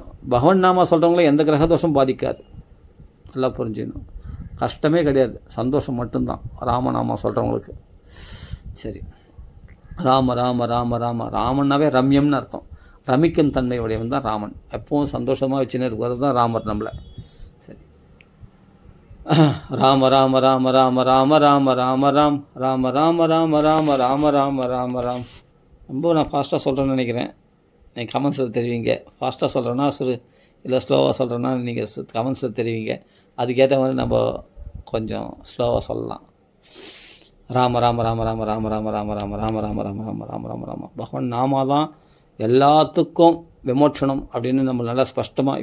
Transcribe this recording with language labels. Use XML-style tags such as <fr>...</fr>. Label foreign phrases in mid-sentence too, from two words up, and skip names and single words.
<ta>பகவன் நாமா சொல்கிறவங்கள எந்த கிரக தோஷம் பாதிக்காது, நல்லா புரிஞ்சுக்கணும். கஷ்டமே கிடையாது, சந்தோஷம் மட்டும்தான் ராமநாமா சொல்கிறவங்களுக்கு. சரி, ராம ராம ராம ராம ராமன்னாவே ரம்யம்னு அர்த்தம். ரமிக்கும் தன்மை உடையவன் தான் ராமன். எப்பவும் சந்தோஷமாக வச்சுன்னு இருக்கிறது தான் ராமர் நம்மளை. சரி, ராம ராம ராம ராம ராம ராம ராம ராம் ராம ராம ராம ராம ராம ராம ராம ராம். ரொம்ப நான் ஃபாஸ்ட்டாக சொல்கிறேன்னு நினைக்கிறேன். நீங்கள் கமெண்ட்ஸில் தெரிவிங்க. ஃபாஸ்ட்டாக சொல்கிறேன்னா இல்லை ஸ்லோவாக சொல்கிறேன்னா நீங்கள் கமெண்ட்ஸில் தெரிவிங்க. அதுக்கேற்ற மாதிரி நம்ம கொஞ்சம் ஸ்லோவாக சொல்லலாம். ராம ராம ராம ராம ராம ராம ராம ராம ராம ராம ராம ராம ராம ராம ராம பகவான் நாமா தான் எல்லாத்துக்கும் விமோச்சனம் அப்படின்னு நம்ம நல்லா ஸ்பஷ்டமாக.</ta>